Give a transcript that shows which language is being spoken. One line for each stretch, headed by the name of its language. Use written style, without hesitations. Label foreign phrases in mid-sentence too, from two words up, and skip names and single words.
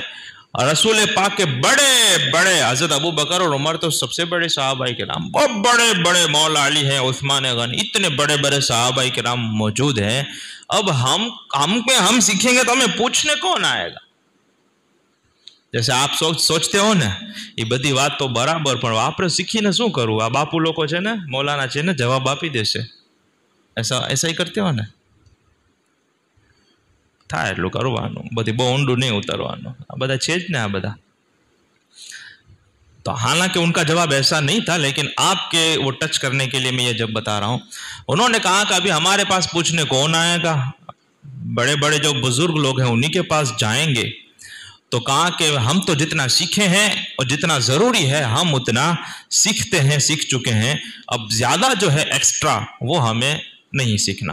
Urdu: رسول پاک کے بڑے بڑے حضرت ابو بکر اور عمر تو سب سے بڑے صحابہ کرام، بہت بڑے بڑے، مولا علی ہیں، عثمان غنی، اتنے بڑے بڑے صحابہ کرام موجود ہیں، اب ہم سیکھیں گے تو ہمیں پوچھنے کون آئے گا؟ جیسے آپ سوچتے ہو نا یہ بڑی بات تو برابر، پر آپ
Gujarati: સીખી ને શું કરવું? આ બાપુ લોકો છે ને મૌલાના છે ને જવાબ આપી દેશે،
Urdu: ایسا ہی کرتے ہو ને؟
Gujarati: થાય એટલું કરવાનું، બધી બહુ ઊંડું નહીં ઉતરવાનું، આ બધા છે જ ને આ બધા۔
Urdu: تو حالانکہ ان کا جواب ایسا نہیں تھا، لیکن آپ کے وہ ٹچ کرنے کے لیے میں یہ جب بتا رہا ہوں، انہوں نے کہا کہ ابھی ہمارے پاس پوچھنے کون آئے گا؟ بڑے بڑے جو بزرگ لوگ ہیں انہی کے پاس جائیں گے۔ تو کہا کہ ہم تو جتنا سیکھے ہیں اور جتنا ضروری ہے ہم اتنا سیکھتے ہیں، سیکھ چکے ہیں، اب زیادہ جو ہے ایکسٹرا وہ ہمیں نہیں سیکھنا۔